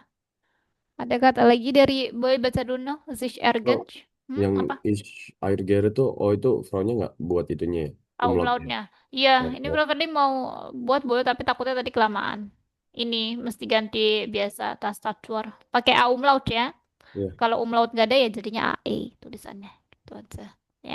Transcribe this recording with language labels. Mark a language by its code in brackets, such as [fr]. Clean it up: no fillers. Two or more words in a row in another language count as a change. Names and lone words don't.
[id] Ada kata lagi dari boleh baca dulu no? [de] Sich Oh, ärgern. [id] yang Apa? [de] ich ärgere [id] itu, oh itu fraunya nggak buat itunya ya, umlautnya. Umlautnya. Iya, ini Oke. Bro Fadli mau buat boleh tapi takutnya tadi kelamaan. Ini mesti ganti biasa tastatur. Pakai A umlaut ya. Iya. Kalau umlaut nggak ada ya jadinya AE tulisannya. Itu aja. Ya.